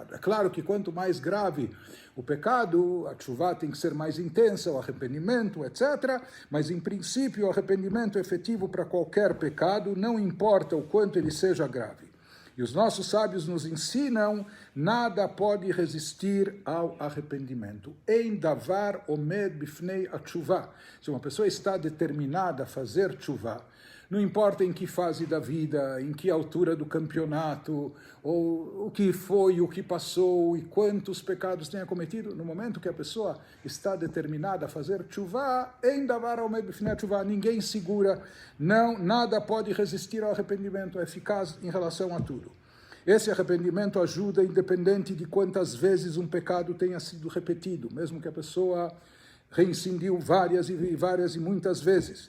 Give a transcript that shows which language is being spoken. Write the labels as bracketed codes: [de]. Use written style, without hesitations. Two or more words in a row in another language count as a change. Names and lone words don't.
[pt] É claro que quanto mais grave o pecado, a tchuvá tem que ser mais intensa, o arrependimento, etc. Mas, em princípio, o arrependimento é efetivo para qualquer pecado, não importa o quanto ele seja grave. E os nossos sábios nos ensinam, nada pode resistir ao arrependimento. [he] אין דבר עומד בפני התשובה. [pt] Se uma pessoa está determinada a fazer tshuvah, não importa em que fase da vida, em que altura do campeonato, ou o que foi, o que passou e quantos pecados tenha cometido, no momento que a pessoa está determinada a fazer tshuvah, [he] אין דבר עומד בפני התשובה, [pt] ninguém segura, nada pode resistir ao arrependimento, é eficaz em relação a tudo. Esse arrependimento ajuda, independente de quantas vezes um pecado tenha sido repetido, mesmo que a pessoa reincindiu várias e muitas vezes.